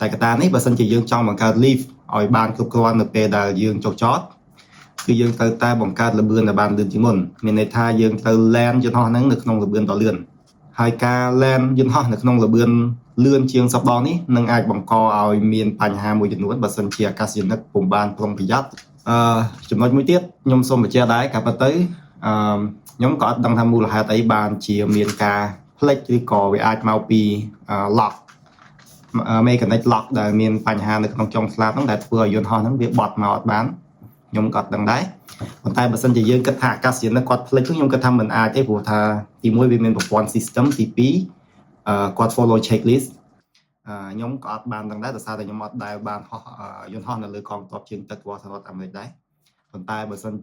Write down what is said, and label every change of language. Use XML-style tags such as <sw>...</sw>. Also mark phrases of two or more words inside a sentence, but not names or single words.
<km>កត្តានេះបើសិនជាយើងចង់បង្កើត lift ឲ្យបានគ្រប់គ្រាន់នៅពេលដែលយើងចុះចតគឺយើងត្រូវតែបង្កើតល្បឿនដែលបានលឿនជាងមុនមានន័យថាយើងត្រូវ land យន្តហោះហ្នឹងនៅក្នុងល្បឿនដ៏លឿនហើយការ land យន្តហោះនៅក្នុងល្បឿនលឿនជាងសពដងនេះនឹងអាចបង្កឲ្យមានបញ្ហាមួយចំនួនបើសិនជាអាកាសយានិកពុំបានប្រុងប្រយ័ត្នចំណុចមួយទៀតខ្ញុំសូមបញ្ជាក់ដែរការពិតទៅខ្ញុំក៏អត់ដឹងថាមូលហេតុអីបានជាមានការផ្លិចឬក៏វាអាចមកពី lock</km> <en>mechanic lock</en> <km>ដែលមានបញ្ហានៅក្នុងចុងស្លាបហ្នឹងដែលធ្វើឲ្យយន្តហោះហ្នឹងវាបត់មកអត់បានខ្ញុំក៏ដឹងដែរប៉ុន្តែបើសិនជាយើងគិតថាអាកាសយានិកគាត់ផ្លិចខ្ញុំគិតថាមិនអាចទេព្រោះថាទី1វាមានប្រព័ន្ធ system ទី 2គាត់</km> <en>follow checklist</en> <km>ខ្ញុំក៏អត់បានដឹងដែរដោយសារតែខ្ញុំអត់ដែលបានហោះយន្តហោះនៅលើកងទ័ពជើងទឹករបស់សហរដ្ឋអាមេរិកដែរប៉ុន្តែបើសិន</km>